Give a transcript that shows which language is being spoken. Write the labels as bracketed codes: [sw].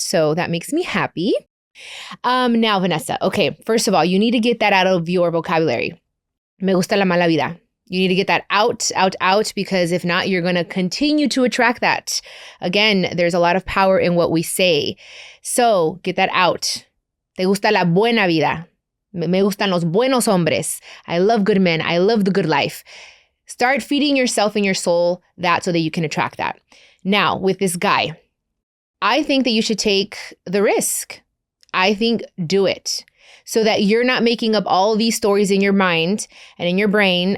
[en] So that makes me happy. Now, Vanessa, okay, first of all, you need to get that out of your vocabulary. [es] Me gusta la mala vida. [en] You need to get that out, because if not, you're going to continue to attract that. Again, there's a lot of power in what we say. So get that out. [es] Te gusta la buena vida. Me gustan los buenos hombres. [en] I love good men. I love the good life. Start feeding yourself and your soul that so that you can attract that. Now, with this guy, I think that you should take the risk. I think do it. So that you're not making up all these stories in your mind and in your brain.